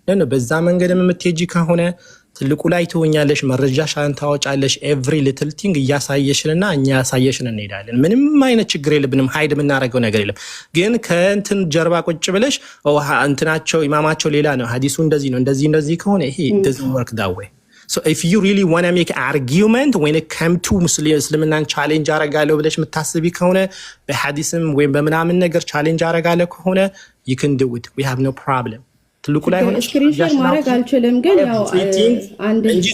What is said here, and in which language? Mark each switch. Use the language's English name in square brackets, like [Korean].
[Amharic] በዛ መንገድ የምትሄጂ ከሆነ ትልቁ ላይ ትሆኛለሽ፣ መረጃሽን ታወጫለሽ። ኤቭሪ ሊትል ቲንግ እያሳየሽንና እኛ ያሳየሽን እንሄዳለን። ምንም አይነት ችግር የለብንም። ሀይድ የምናደርገው ነገር የለም። ግን ከእንትን ጀርባ ቁጭ ብለሽ እንትናቸው ኢማማቸው ሌላ ነው፣ ሀዲሱ እንደዚህ ነው፣ እንደዚህ ከሆነ ይሄ [English] doesn't work that way. So if you really want to make an argument when it comes to [Amharic] እስልምናን ቻሌንጅ አረጋለሁ ብለሽ የምታስቢ ከሆነ በሀዲስም ወይም በምናምን ነገር ቻሌንጅ አረጋለሁ ከሆነ [English] you can do it. We have no problem. [Amharic] ትልቁ ላይ ሆነ ስክሪንሾት ማድረግ አልችልም፣ ግን ያው አንድ